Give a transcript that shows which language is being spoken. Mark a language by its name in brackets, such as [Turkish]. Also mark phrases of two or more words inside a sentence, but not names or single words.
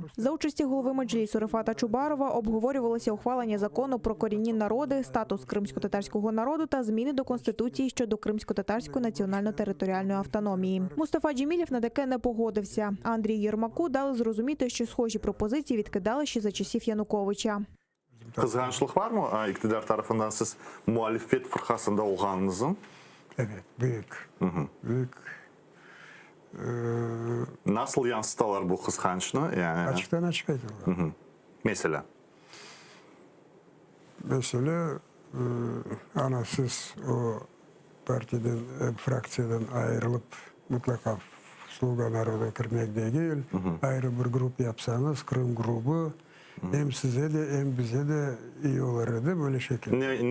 [Ukrainian] За участі голови Меджлісу Рефата Чубарова обговорювалося ухвалення закону про корінні народи, статус кримсько-татарського народу та зміни до Конституції щодо кримсько-татарської національно-територіальної автономії. Мустафа Джемілєв на таке не погодився, а Андрію Єрмаку дали зрозуміти, що схожі пропозиції відкидали ще за часів Януковича. [Crimean Tatar] Kızgınçılık var mı iktidar tarafından siz muhalefet fırkasında olganınızın? Evet, büyük. Büyük. Nasıl yansıtalar bu kızgınçlığı? Yani Açıktan açık ayırıyorlar. mesela Mesela ana siz o partiden, fraksiyadan ayrılıp mutlaka Sluga Naroda kirmek değil, ayrı bir grup yapsanız, Kırım grubu, hem size de hem bize de iyi olurdu böyle şekilde.